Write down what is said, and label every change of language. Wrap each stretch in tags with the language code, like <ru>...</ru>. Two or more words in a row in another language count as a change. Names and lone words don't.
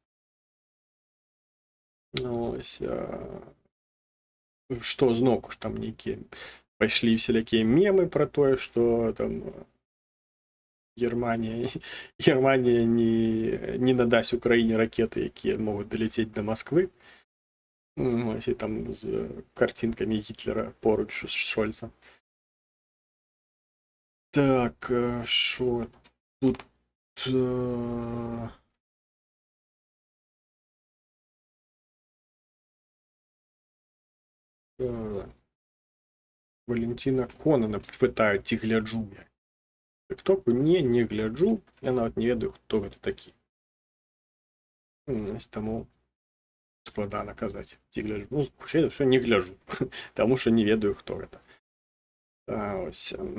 <be>Ось, што зноўку ж там нейкія пайшлі всялякія мемы пра тое, што там Германія не надасць Украіне ракеты, якія могуць даляцець да Масквы. Ось, і там з картинкамі Гітлера поруч з Шольцам. Так, що тут... Валентина Конана пытаюць, ці гляджу я. Тиктоку не гляджу, я нават не ведаю, хто гэта такі. Таму складана казаць, ці гляджу. Ну, хутчэй за ўсё не гляджу, таму што не ведаю, хто гэта. Ось.</be>